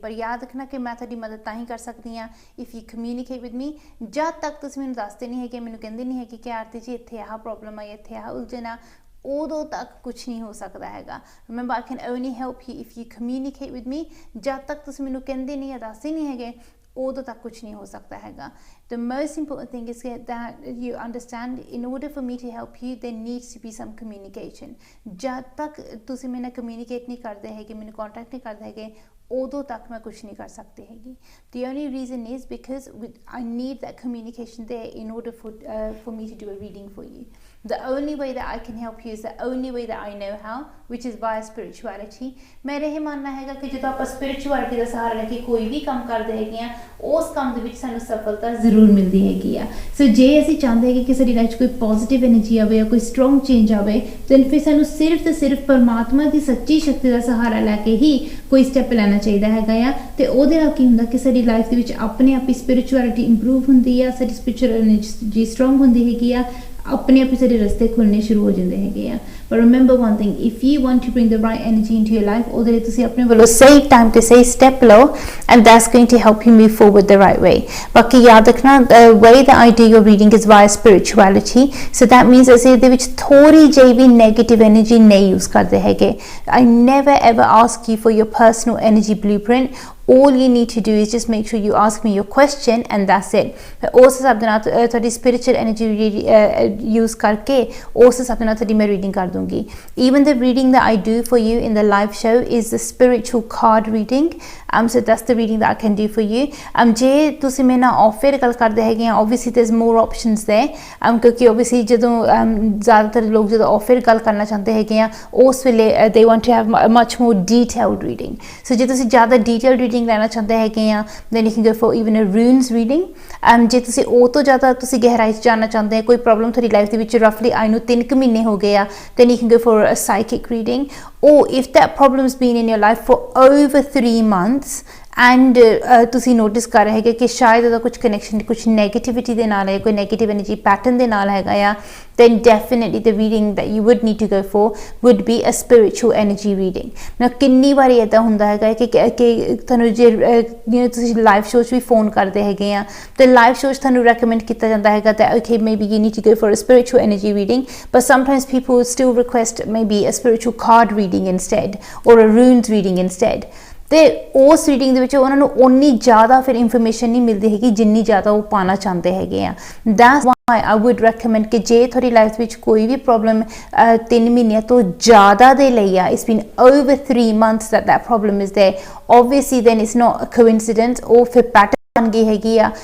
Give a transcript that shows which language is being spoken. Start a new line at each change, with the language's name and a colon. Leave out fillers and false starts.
Punjabi: ਪਰ ਯਾਦ ਰੱਖਣਾ ਕਿ ਮੈਂ ਤੁਹਾਡੀ ਮਦਦ ਤਾਂ ਹੀ ਕਰ ਸਕਦੀ ਹਾਂ
English: If you communicate with me.
Punjabi: ਜਦ ਤੱਕ ਤੁਸੀਂ ਮੈਨੂੰ ਦੱਸਦੇ ਨਹੀਂ ਹੈਗੇ, ਮੈਨੂੰ ਕਹਿੰਦੇ ਨਹੀਂ ਹੈਗੇ ਕਿ ਆਰਤੀ ਜੀ ਇੱਥੇ ਆਹ ਪ੍ਰੋਬਲਮ ਆਈ, ਇੱਥੇ ਆਹ ਉਲਝਣ ਆ, ਉਦੋਂ ਤੱਕ ਕੁਛ ਨਹੀਂ ਹੋ ਸਕਦਾ ਹੈਗਾ।
English: Remember, I can only help you if you communicate with me.
Punjabi: ਜਦ ਤੱਕ ਤੁਸੀਂ ਮੈਨੂੰ ਕਹਿੰਦੇ ਨਹੀਂ ਜਾਂ ਦੱਸਦੇ ਨਹੀਂ ਹੈਗੇ, ਉਦੋਂ ਤੱਕ ਕੁਛ ਨਹੀਂ ਹੋ ਸਕਦਾ ਹੈਗਾ।
English: The most important thing is that you understand, in order for me to help you, there needs to be some communication.
Punjabi: ਜਦ ਤੱਕ ਤੁਸੀਂ ਮੇਰੇ ਨਾਲ ਕਮਿਊਨੀਕੇਟ ਨਹੀਂ ਕਰਦੇ ਹੈਗੇ, ਮੈਨੂੰ ਕੰਟੈਕਟ ਨਹੀਂ ਕਰਦੇ ਹੈਗੇ, ਉਦੋਂ ਤੱਕ ਮੈਂ ਕੁਛ ਨਹੀਂ ਕਰ ਸਕਦੀ ਹੈਗੀ।
English: The only reason is because I need that communication there in order for me to do a reading for you. The only way that I can help you is the only way that I know how, which is via spirituality.
Punjabi: ਮੇਰਾ ਇਹ ਮੰਨਣਾ ਹੈਗਾ ਕਿ ਜਦੋਂ ਆਪਾਂ spirituality ਦਾ ਸਹਾਰਾ ਲੈ ਕੇ ਕੋਈ ਵੀ ਕੰਮ ਕਰਦੇ ਹੈਗੇ ਆ, ਉਸ ਕੰਮ ਦੇ ਵਿੱਚ ਸਾਨੂੰ ਸਫਲਤਾ ਜ਼ਰੂਰ ਮਿਲਦੀ ਹੈਗੀ ਆ। ਸੋ ਜੇ ਅਸੀਂ ਚਾਹੁੰਦੇ ਹੈਗੇ ਕਿ ਸਾਡੀ ਲਾਈਫ 'ਚ ਕੋਈ ਪੋਜ਼ਿਟਿਵ ਐਨਰਜੀ ਆਵੇ ਜਾਂ ਕੋਈ ਸਟਰੋਂਗ ਚੇਂਜ ਆਵੇ, ਤਾਂ ਫਿਰ ਸਾਨੂੰ ਸਿਰਫ ਤੇ ਸਿਰਫ ਪਰਮਾਤਮਾ ਦੀ ਸੱਚੀ ਸ਼ਕਤੀ ਦਾ ਸਹਾਰਾ ਲੈ ਕੇ ਹੀ ਕੋਈ ਸਟੈਪ ਲੈਣਾ ਚਾਹੀਦਾ ਹੈਗਾ ਆ। ਤੇ ਉਹਦੇ ਨਾਲ ਕੀ ਹੁੰਦਾ ਕਿ ਸਾਡੀ ਲਾਈਫ ਦੇ ਵਿੱਚ ਆਪਣੇ ਆਪ ਹੀ ਸਪਿਰਿਚੁਅਲਿਟੀ ਇੰਪਰੂਵ ਹੁੰਦੀ ਆ, ਸਾਡੀ ਸਪਿਰਿਚੁਅਲ ਐਨਰਜੀ ਸਟਰੋਂਗ ਹੁੰਦੀ ਹੈਗੀ ਆ, ਆਪਣੇ ਆਪ ਹੀ ਸਾਡੇ ਰਸਤੇ ਖੁੱਲ੍ਹਣੇ ਸ਼ੁਰੂ ਹੋ ਜਾਂਦੇ ਹੈਗੇ ਆ।
English: ਪਰ remember one thing, if you want to bring the right energy into your life,
Punjabi: ਉਹਦੇ ਲਈ ਤੁਸੀਂ ਆਪਣੇ ਵੱਲੋਂ ਸਹੀ ਟਾਈਮ ਤੇ ਸਹੀ ਸਟੈਪ ਲਓ,
English: And that's going to help you move forward the right way.
Punjabi: ਬਾਕੀ ਯਾਦ ਰੱਖਣਾ,
English: way that I do your reading is via spirituality, so that means
Punjabi: ਅਸੀਂ ਇਹਦੇ ਵਿੱਚ ਥੋੜੀ ਜਿਹੀ ਵੀ ਨੈਗੇਟਿਵ ਐਨਰਜੀ ਨਹੀਂ ਯੂਜ਼ ਕਰਦੇ ਹੈਗੇ।
English: I never ever ask you for your personal energy blueprint. All you need to do is just make sure you ask me your question and that's it.
Punjabi: ਉਸ ਹਿਸਾਬ ਦੇ ਨਾਲ ਤੁਹਾਡੀ ਸਪਿਰਿਚੁਅਲ ਐਨਰਜੀ ਯੂਜ਼ ਕਰਕੇ ਉਸ ਹਿਸਾਬ ਦੇ ਨਾਲ ਤੁਹਾਡੀ ਮੈਂ ਰੀਡਿੰਗ ਕਰ ਦੂੰਗੀ।
English: Even the reading that I do for you in the live show is the spiritual card reading. So that's the reading that I can do for you.
Punjabi: ਜੇ ਤੁਸੀਂ ਮੇਰੇ ਨਾਲ off air ਗੱਲ ਕਰਦੇ ਹੈਗੇ ਆ,
English: obviously there's more options there,
Punjabi: ਕਿਉਂਕਿ obviously ਜਦੋਂ ਜ਼ਿਆਦਾਤਰ ਲੋਕ ਜਦੋਂ off air ਗੱਲ ਕਰਨਾ ਚਾਹੁੰਦੇ ਹੈਗੇ ਆ, ਉਸ ਵੇਲੇ
English: they want to have a much more detailed reading. So
Punjabi: ਜੇ ਤੁਸੀਂ ਜ਼ਿਆਦਾ detailed reading ਲੈਣਾ ਚਾਹੁੰਦੇ ਹੈਗੇ ਆ,
English: then you can go for even a runes reading.
Punjabi: ਜੇ ਤੁਸੀਂ ਉਹ ਤੋਂ ਜ਼ਿਆਦਾ ਤੁਸੀਂ ਗਹਿਰਾਈ 'ਚ ਜਾਣਨਾ ਚਾਹੁੰਦੇ ਆ, ਕੋਈ ਪ੍ਰੋਬਲਮ ਤੁਹਾਡੀ ਲਾਈਫ ਦੇ ਵਿੱਚ ਰਫਲੀ ਆਈ ਨੂੰ 3 ਕੁ ਮਹੀਨੇ ਹੋ ਗਏ ਆ,
English: then you can go for a psychic reading. Or if that problem's been in your life for over 3 months
Punjabi: and ਤੁਸੀਂ ਨੋਟਿਸ ਕਰ ਰਹੇ ਹੈਗੇ ਕਿ ਸ਼ਾਇਦ ਉਹਦਾ ਕੁਛ ਕਨੈਕਸ਼ਨ ਕੁਛ ਨੈਗੇਟਿਵਿਟੀ ਦੇ ਨਾਲ ਹੈ, ਕੋਈ ਨੈਗੇਟਿਵ ਐਨਰਜੀ ਪੈਟਰਨ ਦੇ ਨਾਲ ਹੈਗਾ ਆ,
English: then definitely the reading that you would need to go for would be a spiritual energy reading. Now
Punjabi: ਕਿੰਨੀ ਵਾਰੀ ਇੱਦਾਂ ਹੁੰਦਾ ਹੈਗਾ ਕਿ ਤੁਹਾਨੂੰ ਜੇ ਤੁਸੀਂ ਲਾਈਵ ਸ਼ੋਅ 'ਚ ਵੀ ਫੋਨ ਕਰਦੇ ਹੈਗੇ ਆ, ਤੇ ਲਾਈਵ ਸ਼ੋਅ 'ਚ ਤੁਹਾਨੂੰ ਰეკਮੈਂਡ ਕੀਤਾ ਜਾਂਦਾ ਹੈਗਾ
English: that okay, maybe you need to go for a spiritual energy reading, but sometimes people still request maybe a spiritual card reading instead or a runes reading instead.
Punjabi: ਤੇ ਉਸ reading ਦੇ ਵਿੱਚ ਉਹਨਾਂ ਨੂੰ ਓਨੀ ਜ਼ਿਆਦਾ ਫਿਰ ਇਨਫੋਰਮੇਸ਼ਨ ਨਹੀਂ ਮਿਲਦੀ ਹੈਗੀ ਜਿੰਨੀ ਜ਼ਿਆਦਾ ਉਹ ਪਾਉਣਾ ਚਾਹੁੰਦੇ ਹੈਗੇ ਆ।
English: that's why I would recommend
Punjabi: ਕਿ ਜੇ ਤੁਹਾਡੀ ਲਾਈਫ ਵਿੱਚ ਕੋਈ ਵੀ ਪ੍ਰੋਬਲਮ 3 ਮਹੀਨਿਆਂ ਤੋਂ ਜ਼ਿਆਦਾ ਦੇ ਲਈ ਆ,
English: it's been over 3 months that problem is there, obviously then it's not a coincidence,
Punjabi: ਉਹ ਫਿਰ ਪੈਟਰਨ ਬਣ ਗਈ ਹੈਗੀ ਆ।